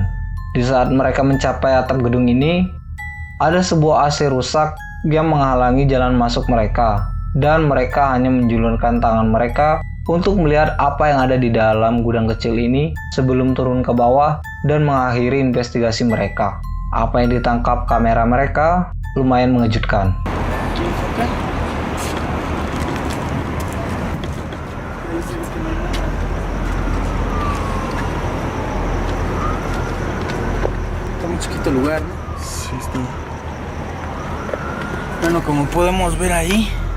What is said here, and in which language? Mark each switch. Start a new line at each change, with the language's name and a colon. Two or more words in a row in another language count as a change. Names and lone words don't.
Indonesian: Di saat mereka mencapai atap gedung ini, ada sebuah AC rusak yang menghalangi jalan masuk mereka, dan mereka hanya menjulurkan tangan mereka untuk melihat apa yang ada di dalam gudang kecil ini sebelum turun ke bawah dan mengakhiri investigasi mereka. Apa yang ditangkap kamera mereka lumayan mengejutkan.
Spanish: Está muy chiquito el lugar, ¿no? Sí, está. Bueno, como podemos ver ahí.